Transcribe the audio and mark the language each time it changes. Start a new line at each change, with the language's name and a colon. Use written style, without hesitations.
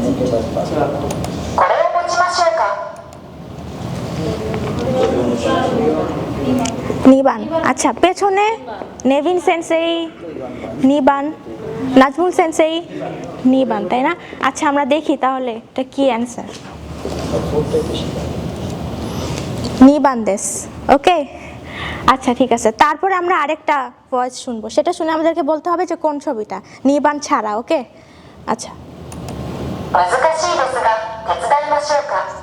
Japanese: これを持ちましょうか。 নিবান।
Bangla: আচ্ছা, পেছনে নেভিন সেনসেই, নিবান, নাজমুল সেনসেই, নিবান, তাই না? আচ্ছা, আমরা দেখি তাহলে এটা কি অ্যান্সার।
Japanese: নিবান দেশ।
Bangla: ওকে, আচ্ছা, ঠিক আছে, তারপরে আমরা আরেকটা ভয়েস শুনবো, সেটা শুনে আমাদেরকে বলতে হবে যে কোন ছবিটা, নিবান ছাড়া। ওকে, আচ্ছা,
Japanese: 難しいですが手伝いましょうか。